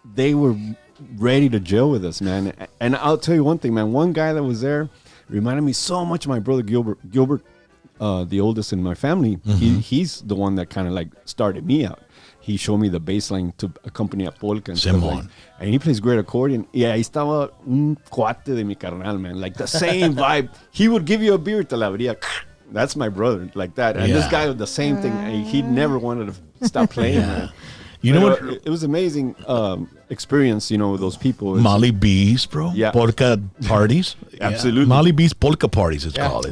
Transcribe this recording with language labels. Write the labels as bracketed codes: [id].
[en] They were ready to jail with us, man. And I'll tell you one thing, man. One guy that was there reminded me so much of my brother Gilbert, the oldest in my family. He's the one that kind of like started me out. He showed me the bass line to accompany a polka and stuff like, and he plays great accordion. [es] Yeah, ahí estaba un cuate de mi carnal, man. [en] Like the same vibe. He would give you a beer, [es] te la abría. [en] That's my brother, like that. And this guy was the same thing. He never wanted to stop playing, man. You know what? It was amazing experience, with those people. Molly B's, bro. Yeah. Polka parties. Absolutely. Yeah. Molly B's polka parties, it's called.